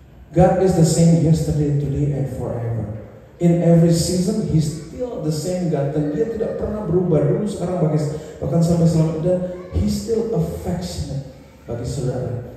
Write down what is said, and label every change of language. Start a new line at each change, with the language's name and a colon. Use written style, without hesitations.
English: God is the same yesterday, today, and forever. In every season, He's still the same God.
Indonesian: Dan Dia tidak pernah berubah dulu, sekarang, bahkan sampai selamanya. Dan
English: He's still affectionate
Indonesian: bagi saudara.